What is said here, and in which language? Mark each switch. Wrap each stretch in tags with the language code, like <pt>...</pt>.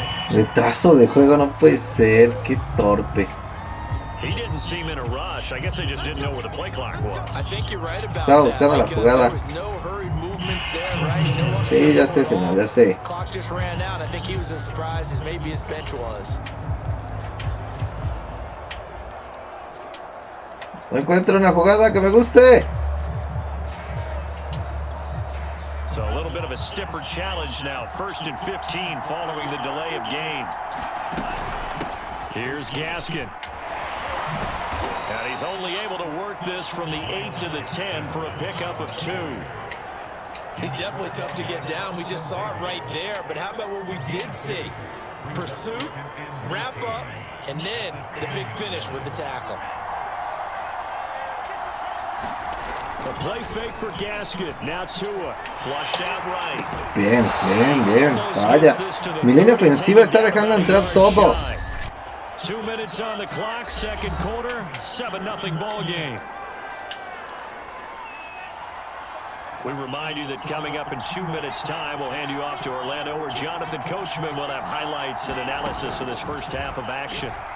<es>Retraso de juego, no puede ser, qué torpe.</es> <en>He didn't seem in a rush. I guess they just didn't know where the play clock was. I think you're right about</en> <es>Estaba buscando la jugada.</es> <en>No hurried movements there, right?</en> <es>No sí, ya sé, señor, ya sé.</es> <en>Clock just ran out. I think he was as surprised as maybe his bench was.</en> <es>No encuentro una jugada que me guste.</es> <en>So a little bit of of a stiffer challenge now. 1st and 15 following the delay of game. Here's Gaskin. And he's only able to work this from the 8 to the 10 for a pickup of 2. He's definitely tough to get down. We just saw it right there. But how about what we did see? Pursuit, wrap up, and then the big finish with the tackle. A play fake for Gaskin. Now Tua. Flushed out right.</en> <es>Bien, bien, bien. Vaya. Mi línea ofensiva está dejando entrar todo.</es> <en>2 minutes on the clock, second quarter, 7-0 ball game. We remind you that coming up in 2 minutes' time, we'll hand you off to Orlando, where Jonathan Coachman will have highlights and analysis of this first half of action.</en>